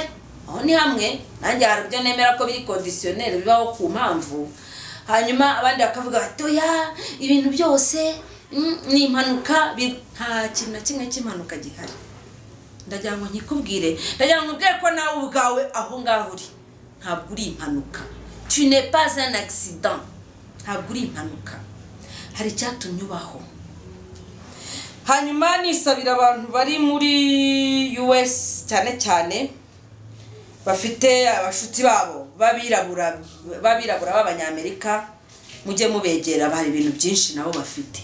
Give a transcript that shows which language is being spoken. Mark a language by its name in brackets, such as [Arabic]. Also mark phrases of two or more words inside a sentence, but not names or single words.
[Kinyarwanda] Aho ni hamwe nanjye hari byo nemera ko biri conditionnel bibaho ku mpamvu. Hanyuma abandi bakavuga ati oya ibintu byose ni impanuka. Nta kintu na kimwe cy'impanuka gihari. Ndagira ngo nkikubwire, ndagira ngo ubwire ko nawe ubwawe aho ngaho uri ntabwo uri impanuka. [French] Tu n'es pas un accident. [Kinyarwanda] Ntabwo uri impanuka, hari icyatumye ubaho. Hanyuma nisabira abantu bari muri US cyane cyane bafite abashuti babo babirabura b'abanyamerika, mujye mubegera, bari ibintu byinshi nabo bafite.